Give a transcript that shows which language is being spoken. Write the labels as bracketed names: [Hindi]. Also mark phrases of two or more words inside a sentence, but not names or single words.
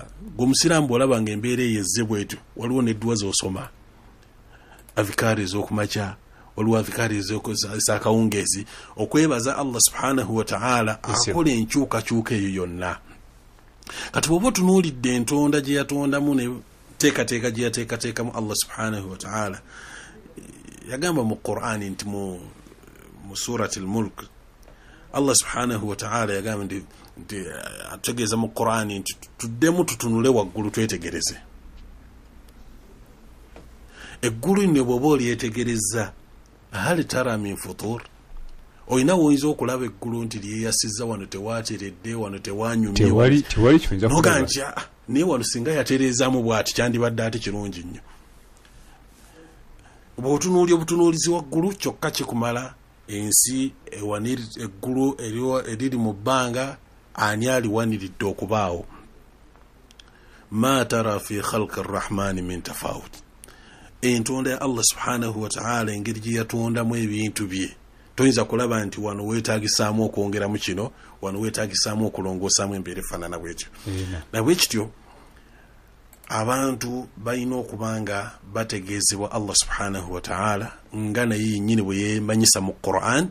[Ganda] Gwe omusiraamu bw'olabanga embeera eyo ezze bwetyo, waliwo n'edduwa z'osoma, avikaari ez'okumakya, waliwo avikaari ez'akawungeezi, okwebaza [Arabic] الله سبحانه وتعالى [Ganda] akola enkyukakyuka eyo yonna. Kati bw'oba otunuulidde entonda gye yatondamu ne teekateeka gye yateekateekamu [Arabic] الله سبحانه وتعالى, [Ganda] yagamba mu Qur'ani nti mu surati al-Mulk, [Arabic] الله سبحانه وتعالى [Ganda] yagamba nti ategeeza mu Qur'ani nti tuddemu tutunule waggulu twetegereze. Eggulu ne bw'oba olyetegereza, [Arabic] هل ترى من فطور, [Ganda] oyina woyinza okulaba eggulu nti lyeyasizza, wano tewaateredde, wano tewanyumye, tewali kiyinza noga nti naye wano singa yatereezaamu bw'ati kyandibadde ate kirungi nnyo. Bw'otunuulya obutunuulizi waggulu kyokka kikumala. Ensi eggulu eriri mu bbanga, ani aliwaniridde okubaawo? [Arabic] ما ترى في خلق الرحمن من تفاوت. [Ganda] Entonda ya [Arabic] الله سبحانه وتعالى, [Ganda] engeri gye yatondamu ebintu bye, toyinza kulaba nti wano weetaagisaamu okwongeramu kino, wano weetaagisaamu okulongoosaamu embeera efaanana bwetyo. Na bwekityo abantu balina okubanga bategeezebwa [Arabic] الله سبحانه وتعالى [Ganda] nga naye yennyini bwe yeemanyisa mu Qur'an.